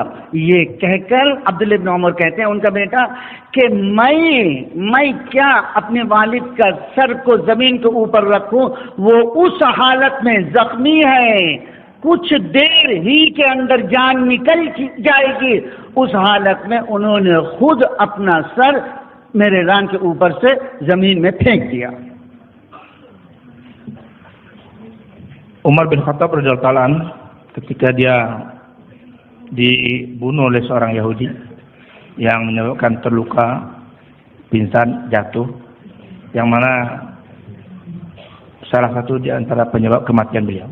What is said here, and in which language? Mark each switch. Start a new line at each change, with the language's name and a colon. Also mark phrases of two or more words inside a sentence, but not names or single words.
Urdu: یہ کہہ کر عبداللہ ابن عمر کہتے ہیں ان کا بیٹا کہ میں کیا اپنے والد کا سر کو زمین کے اوپر رکھوں، وہ اس حالت میں زخمی ہے، کچھ دیر ہی کے اندر جان نکل جائے گی. اس حالت میں انہوں نے خود اپنا سر میرے ران کے اوپر سے زمین میں پھینک دیا.
Indonesian: Umar bin Khattab
Arabic: رضي الله تعالى عنه
Indonesian: ketika dia dibunuh oleh seorang Yahudi yang menyebabkan terluka, pingsan, jatuh, yang mana salah satu di antara penyebab kematian beliau.